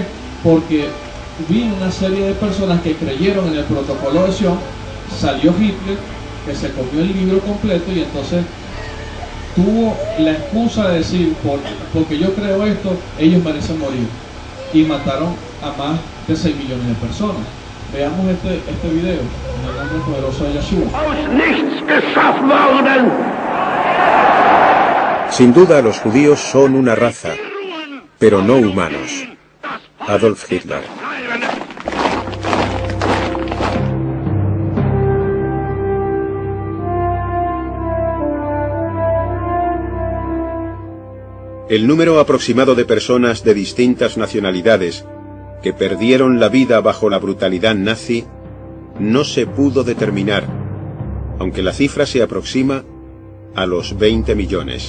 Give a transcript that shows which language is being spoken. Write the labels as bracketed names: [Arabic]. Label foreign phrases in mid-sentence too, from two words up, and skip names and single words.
[Spanish] Porque vino una serie de personas que creyeron en el protocolo de Sion, salió Hitler, que se comió el libro completo, y entonces tuvo la excusa de decir, porque yo creo esto, ellos merecen morir, y mataron a más de 6 millones de personas. Veamos este video en el nombre poderoso de Yeshua. [German] Aus nichts geschaffen worden. [Spanish] Sin duda los judíos son una raza, pero no humanos. Adolf Hitler. El número aproximado de personas de distintas nacionalidades que perdieron la vida bajo la brutalidad nazi no se pudo determinar, aunque la cifra se aproxima a los 20 millones.